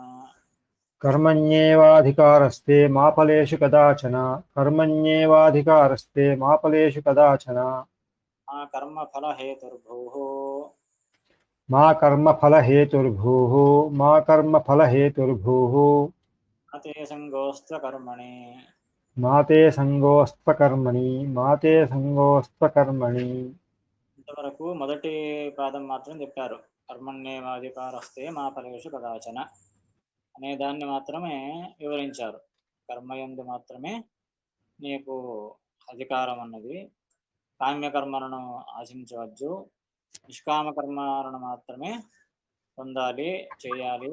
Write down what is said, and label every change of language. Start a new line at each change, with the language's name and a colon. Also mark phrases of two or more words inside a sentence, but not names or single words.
Sanskrit: कर्मण्येवाधिकारस्ते मा फलेषु कदाचन कर्मण्येवाधिकारस्ते मा फलेषु कदाचन मा कर्मफलहेतुर्भूः मा कर्मफलहेतुर्भूः मा कर्मफलहेतुर्भूः न ते सङ्गोऽस्त्वकर्मणि। మా తే సంగోస్త్వకర్మణి మా తే సంగోస్త్వకర్మణి.
Telugu: ఇంతవరకు మొదటి పాదం మాత్రం చెప్పారు.
Sanskrit: కర్మణ్యేవాధికారస్తే మా ఫలేషు కదాచన
Telugu: అనే దాన్ని మాత్రమే వివరించారు. కర్మయందు మాత్రమే నీకు అధికారం అన్నది, కామ్యకర్మలను ఆశించవచ్చు, నిష్కామ కర్మలను మాత్రమే పొందాలి, చేయాలి.